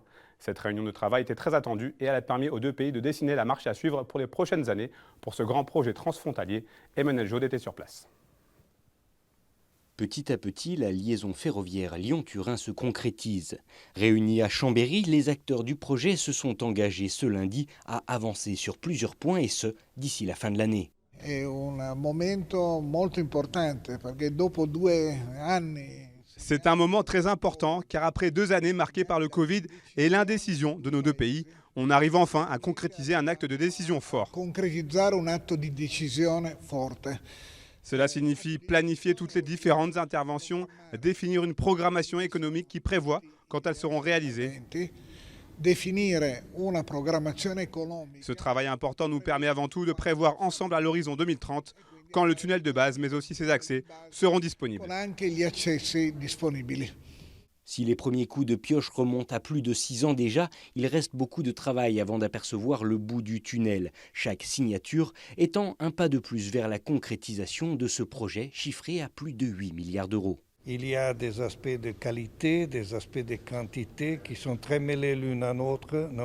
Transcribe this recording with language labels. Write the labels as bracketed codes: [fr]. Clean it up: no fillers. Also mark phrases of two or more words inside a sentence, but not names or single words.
[fr] Cette réunion de travail était très attendue et elle a permis aux deux pays de dessiner la marche à suivre pour les prochaines années pour ce grand projet transfrontalier. Emmanuel Jaude était sur place. Petit à petit, la liaison ferroviaire Lyon-Turin se concrétise. Réunis à Chambéry, les acteurs du projet se sont engagés ce lundi à avancer sur plusieurs points et ce, d'ici la fin de l'année. [it] È un momento molto importante perché dopo 2 anni. [fr] C'est un moment très important car après 2 années marquées par le Covid et l'indécision de nos deux pays, on arrive enfin à concrétiser un acte de décision fort. [it] Concretizzare un atto di decisione forte. [fr] Cela signifie planifier toutes les différentes interventions, définir une programmation économique qui prévoit, quand elles seront réalisées. [it] Definire una programmazione economica. [fr] Ce travail important nous permet avant tout de prévoir ensemble à l'horizon 2030 quand le tunnel de base, mais aussi ses accès, seront disponibles. [it] Con anche gli accessi disponibili. [fr] Si les premiers coups de pioche remontent à plus de 6 ans déjà, il reste beaucoup de travail avant d'apercevoir le bout du tunnel. Chaque signature étant un pas de plus vers la concrétisation de ce projet chiffré à plus de 8 milliards d'euros. Il y a des aspects de qualité, des aspects de quantité qui sont très mêlés l'une à l'autre, non?